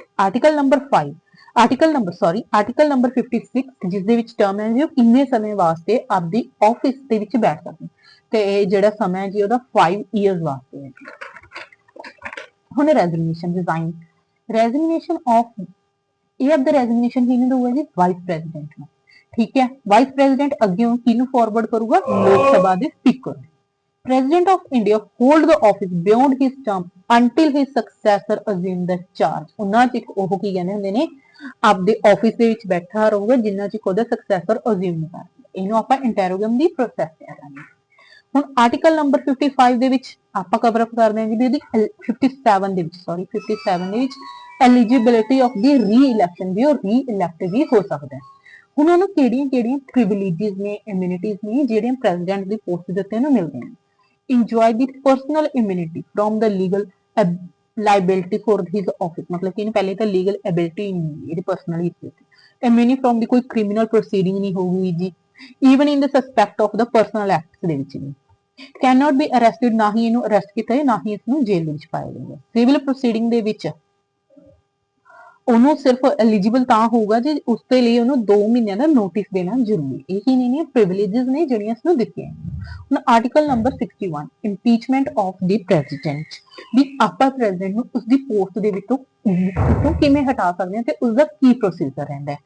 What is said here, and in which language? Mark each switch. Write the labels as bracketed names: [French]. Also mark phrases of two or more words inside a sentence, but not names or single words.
[English] article number [Punjabi] 56, ਜਿਸ ਦੇ ਵਿੱਚ ਟਰਮ ਹੈ ਜੀ ਉਹ ਕਿੰਨੇ ਸਮੇਂ ਵਾਸਤੇ ਆਪਦੀ ਆਫਿਸ ਦੇ ਵਿੱਚ ਬੈਠ ਸਕਦੇ, ਤੇ ਇਹ ਜਿਹੜਾ ਸਮਾਂ ਹੈ ਜੀ ਉਹਦਾ 5 ਇਅਰਸ ਵਾਸਤੇ ਹੈ। ਹੁਣ [English] resignation of [Punjabi] ਇਹ ਆਪਦਾ ਰੈਜ਼ਿਗਨੇਸ਼ਨ ਕਿਹਨੂੰ ਦਊਗਾ ਜੀ, [English] vice president [Punjabi] ਨੂੰ। ਠੀਕ ਹੈ, [English] vice president [Punjabi] ਅੱਗੇ ਕਿਹਨੂੰ ਫਾਰਵਰਡ ਕਰੂਗਾ, ਲੋਕ ਸਭਾ ਦੇ ਸਪੀਕਰ ਨੂੰ। [English] President of India hold the office beyond his term until his successor assume the charge। [Punjabi] ਉਹਨਾਂ ਚ ਉਹ ਕੀ ਕਹਿੰਦੇ ਹੁੰਦੇ ਨੇ, ਆਪਦੇ ਆਫਿਸ ਦੇ ਵਿੱਚ ਬੈਠਾ ਰਹੂਗਾ ਜਿੰਨਾ ਚਿਰ ਉਹਦਾ ਸਕਸੈਸਰ ਅਸਿਊਮ ਕਰ, ਇਹਨੂੰ ਆਪਾਂ ਇੰਟਰੋਗਮ ਦੀ ਪ੍ਰੋਸੈਸ ਕਹਾਂਗੇ। ਹੁਣ [English] article number [Punjabi] 55 ਦੇ ਵਿੱਚ ਆਪਾਂ [English] cover up [Punjabi] ਕਰਦੇ ਹਾਂ ਜੀ ਵੀ ਇਹਦੀ 57 ਦੇ ਵਿੱਚ [English] eligibility of the re-election [Punjabi] ਵੀ, ਉਹ ਰੀ-ਇਲੈਕਟ ਵੀ ਹੋ ਸਕਦਾ ਹੈ। ਹੁਣ ਉਹਨੂੰ ਕਿਹੜੀਆਂ ਪ੍ਰਿਵਿਲੇजेस ਨੇ, ਇਮਿਊਨਿਟੀਜ਼ ਨੇ ਜਿਹੜੀਆਂ ਪ੍ਰੈਜ਼ੀਡੈਂਟ ਦੀ ਪੋਸਟ ਦੇ ਉੱਤੇ ਉਹਨੂੰ ਮਿਲਦੀਆਂ ਨੇ। [English] enjoy the personal immunity from the legal liability for his office, [Hindi] मतलब कि पहले तो [English] legal ability [Hindi] नहीं है, [English] personal immunity from the [Hindi] कोई [English] criminal proceeding [Hindi] नहीं होगी जी, [English] even in the suspect of the personal acts [Punjabi] ਦੇ ਵਿੱਚ ਨਹੀਂ। [English] cannot be arrested, [Punjabi] ਨਾ ਹੀ ਇਹਨੂੰ ਅਰੈਸਟ ਕੀਤਾ ਹੈ, ਨਾ ਹੀ ਇਸਨੂੰ ਜੇਲ੍ਹ ਵਿੱਚ ਪਾਇਆ ਜਾਊਗਾ। [English] civil proceeding [Punjabi] ਦੇ ਵਿੱਚ ਉਹਨੂੰ ਸਿਰਫ ਐਲੀਜੀਬਲ ਤਾਂ ਹੋਊਗਾ ਜੇ ਉਸ ਦੇ ਲਈ ਉਹਨੂੰ 2 ਮਹੀਨਿਆਂ ਦਾ ਨੋਟਿਸ ਦੇਣਾ ਜ਼ਰੂਰੀ। ਇਹ ਹੀ ਨਹੀਂ ਨੇ ਪ੍ਰਿਵਿਲੇजेस ਨੇ ਜਿਹੜੀਆਂ ਇਸ ਨੂੰ ਦਿੱਤੀਆਂ। ਹੁਣ [English] article number [Punjabi] 61 [English] impeachment of the president, [Punjabi] ਵੀ ਆਪਾਂ ਪ੍ਰੈਜ਼ੀਡੈਂਟ ਨੂੰ ਉਸ ਦੀ ਪੋਸਟ ਦੇ ਵਿੱਚੋਂ ਕਿਵੇਂ ਹਟਾ ਸਕਦੇ ਹਾਂ ਤੇ ਉਸ ਦਾ ਕੀ ਪ੍ਰੋਸੀਜਰ ਰਹਿੰਦਾ ਹੈ।